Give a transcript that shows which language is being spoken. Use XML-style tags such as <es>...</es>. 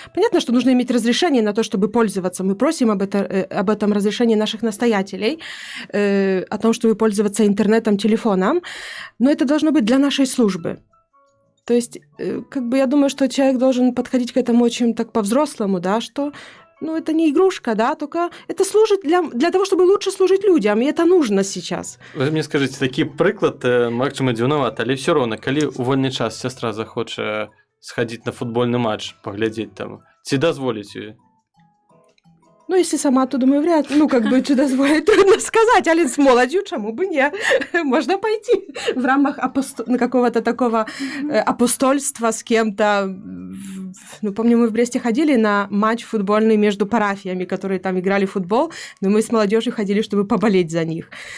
<ru>Понятно, что нужно иметь разрешение на то, чтобы пользоваться. Мы просим об этом разрешении наших настоятелей, о том, чтобы пользоваться интернетом, телефоном. Но это должно быть для нашей службы. То есть, как бы я думаю, что человек должен подходить к этому очень так по-взрослому, да, что ну, это не игрушка, да, только это служит для того, чтобы лучше служить людям, и это нужно сейчас.</ru> <be>Вы мне скажите, такі прыклад, магчыма, дзіўнаваты, але ўсё роўна, калі ў вольны час сестра захоча схадзіць на футбольны матч, паглядзець там, ці дазволіць ёй?</be> <ru>Ну, если сама, то, думаю, вряд ли. Ну, как бы, что дозволить, трудно сказать. Але с молодью, чему бы не? Можно пойти в рамках какого-то такого апостольства с кем-то, помню, мы в Бресте ходили на матч футбольный между парафиями, которые там играли в футбол, но мы с молодежью ходили, чтобы поболеть за них.</ru>